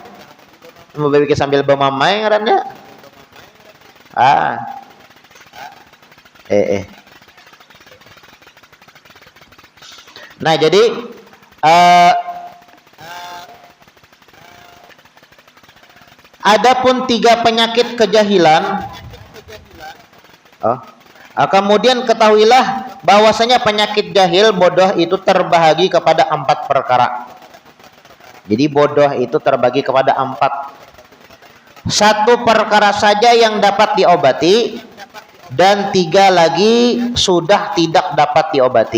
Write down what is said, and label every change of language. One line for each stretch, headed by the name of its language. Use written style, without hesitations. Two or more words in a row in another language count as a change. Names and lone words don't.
Indonesian: Berpikir sambil bermamai ngarannya. Nah, jadi adapun 3 penyakit kejahilan. Kemudian ketahuilah bahwasanya penyakit jahil bodoh itu terbahagi kepada 4 perkara. Jadi bodoh itu terbagi kepada 4. 1 perkara saja yang dapat diobati dan 3 lagi sudah tidak dapat diobati.